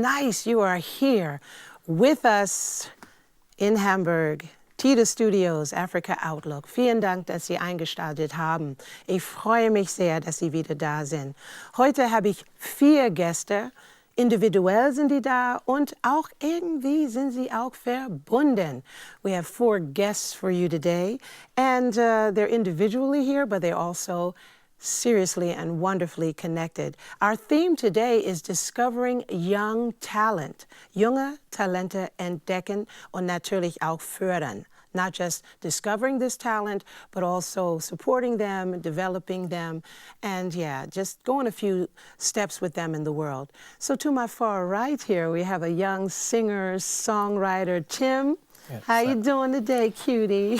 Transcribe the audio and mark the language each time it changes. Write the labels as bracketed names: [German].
[English] Nice you are here with us in Hamburg. TIDA Studios, Africa Outlook. [German] Vielen Dank, dass Sie eingeschaltet haben. Ich freue mich sehr, dass Sie wieder da sind. Heute habe ich 4 Gäste. Individuell sind die da und auch irgendwie sind sie auch verbunden. [English] We have 4 guests for you today, and they're individually here, but they're also seriously and wonderfully connected. Our theme today is discovering young talent. [German] Junge Talente entdecken und natürlich auch fördern. [English] Not just discovering this talent, but also supporting them, developing them, and just going a few steps with them in the world. So to my far right here, we have a young singer, songwriter, Tim. Yeah, How you doing today, cutie?